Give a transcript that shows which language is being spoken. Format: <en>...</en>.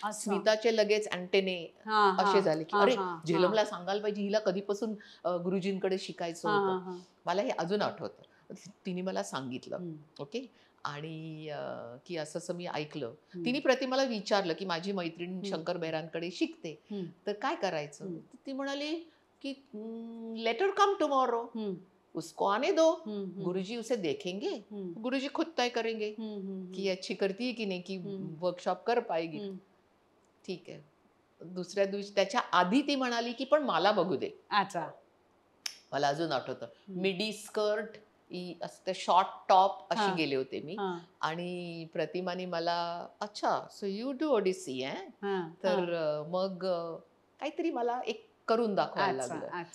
<mr>स्मिताचे लगेच अँटेने असे झाले की अरे झेलमला सांगायला पाहिजे, हिला कधीपासून गुरुजींकडे शिकायचं होतं. मला हे अजून आठवतं. तिने मला सांगितलं. ओके. आणि की असं मी ऐकलं. तिने प्रतिमाला विचारलं की माझी मैत्रीण शंकर बेहरांकडे शिकते, तर काय करायचं. ती म्हणाली की</mr> <en>later come tomorrow,</en> <hi>उसको आने दो, गुरुजी उसे देखेंगे, गुरुजी खुद तय करेंगे की अच्छी करती है की नाही, की वर्कशॉप कर पाएगी.</hi> <mr>ठीक आहे. दुसऱ्या दिवशी त्याच्या आधी ती म्हणाली की पण मला बघू दे. मला अजून आठवतं मिडी स्कर्ट असते, शॉर्ट टॉप अशी गेले होते मी. आणि प्रतिमाने मला अच्छा</mr> <en>so you do Odissi</en> <mr>तर मग काहीतरी मला एक करून दाखवायला लागलं.</mr>